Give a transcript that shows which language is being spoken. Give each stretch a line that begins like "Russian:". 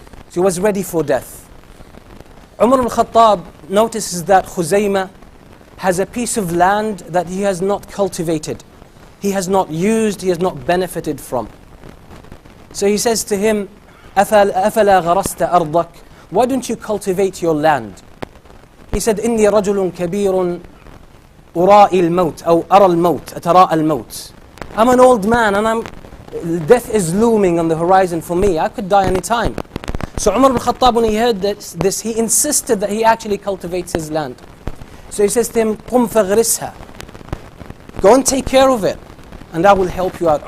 English: So he was ready for death. Umar ibn Khattab notices that Khuzaymah has a piece of land that he has not cultivated. He has not used, he has not benefited from. So he says to him,
Arabic: أَفَلَا غَرَسْتَ أَرْضَكَ,
English: why don't you cultivate your land?
Arabic: He said, إِنِّي رَجُلٌ كَبِيرٌ أُرَائِ الْمَوْتِ أو أَرَى الْمَوْتِ أَتَرَاءَ الْمَوْتِ.
English: I'm an old man and death is looming on the horizon for me. I could die any time. So Umar ibn Khattab, when he heard this, he insisted that he actually cultivates his land. So he says to him,
Arabic: قُمْ فَغْرِسْهَا,
English: go and take care of it, and I will help you out.